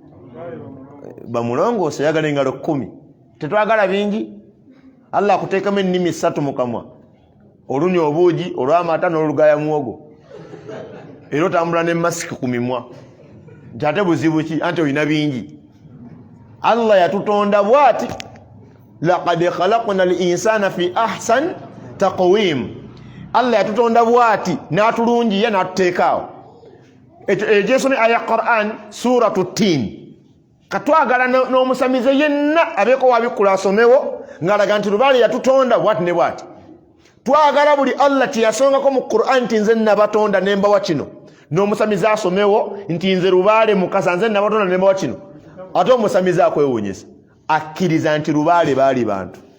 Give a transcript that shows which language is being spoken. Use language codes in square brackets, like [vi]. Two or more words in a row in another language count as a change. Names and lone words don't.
[lg] bamulongoose ayagala engalo 10 tetwagala bingi Allah akuteekamu ennimi 3 mu kamwa olunya obuugi olw'amata n'olugaya muwogo era otambula ne masiki ku mimwa nti ate buzibu ki anti olina bingi Allah yatutonda bwati [ar] laqad khalaqna al-insana fi ahsan taqwim [lg] Allah yatutonda bwati n'atulungiya n'atuteekaawo egyesome aya Qur'an suratu Tin katwagala n'omusamize yenna abeeko wabikula asomewo ng'alaga nti lubaale yatutonda bwati ne bwati twagala buli Allah tiyasongako mu Qur'an nti nze nabatonda nembawa kino n'omusamize asomewo nti nze lubaale mukasa nze nabatonda nembawa kino ate omusamize akwewuunyisa akkiriza nti lubaale baali bantu